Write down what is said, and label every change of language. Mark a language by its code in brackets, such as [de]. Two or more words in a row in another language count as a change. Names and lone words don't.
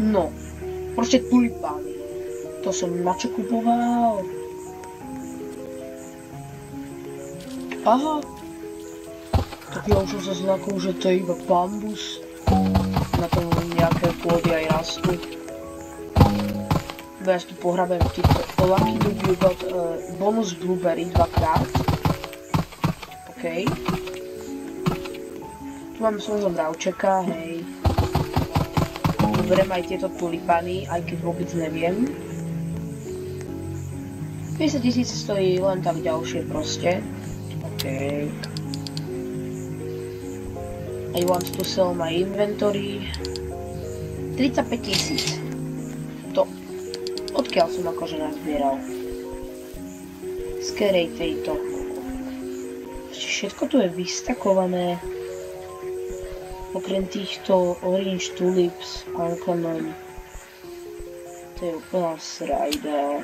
[sk] No, proste tulipány. To som na čo kupoval. Aha. Tak ja už som sa znakol, že to je iba bambus. Na tom nejaké plody aj rastú. Ja si tu pohrabem týchto [en] Lucky Dog you got bonus blueberry [sk] 2-krát. OK. Tu mám svojho mravčeka, hej. Beriem aj tieto tulipany, aj keď vôbec neviem. 50 000 stojí len tak ďalšie proste. OK. [en] I want to sell my inventory. [sk] 35 000. To. Odkiaľ som akože nazbieral? Z kerej tejto. Všetko tu je vystakované. Okrem týchto [en] orange tulips, uncommon. [sk] To je úplná srajda.